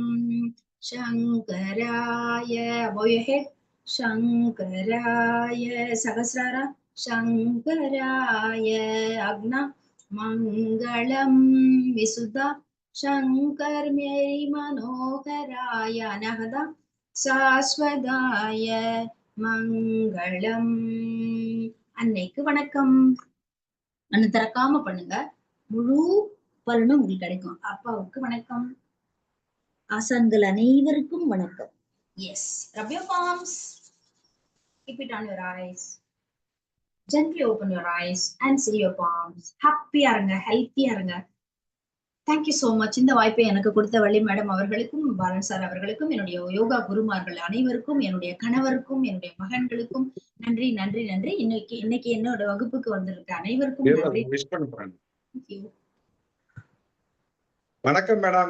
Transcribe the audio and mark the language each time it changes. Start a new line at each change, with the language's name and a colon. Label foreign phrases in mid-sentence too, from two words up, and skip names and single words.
Sanskrit: शङ्कराय शङ्कराय सहस्रार शङ्कराय अग्ना मङ्गलं विशुद्धा शङ्कर मेरी मनोहराय अनहदा शाश्वताय மங்களம்.
Tamil: அன்னைக்கு வணக்கம். மண்ணு திறக்காம பண்ணுங்க. முழு பலனும் உங்களுக்கு கிடைக்கும். அப்பாவுக்கு வணக்கம். ஆசான்கள் அனைவருக்கும் வணக்கம்.
English: Yes. Rub your palms. Keep it on your eyes. Gently open your eyes and see your palms. Happy இருங்க, healthy இருங்க. Thank you so much.
Tamil: இந்த வாய்ப்பை எனக்கு கொடுத்த வள்ளி மேடம் அவர்களுக்கும், பாலன் சார் அவர்களுக்கும், என்னுடைய யோகா குருமார்கள் அனைவருக்கும், என்னுடைய கணவருக்கும், என்னுடைய மகன்களுக்கும் நன்றி நன்றி நன்றி. இன்னைக்கு என்னோட வகுப்புக்கு வந்திருக்க அனைவருக்கும் நன்றி. வணக்கம் மேடம்.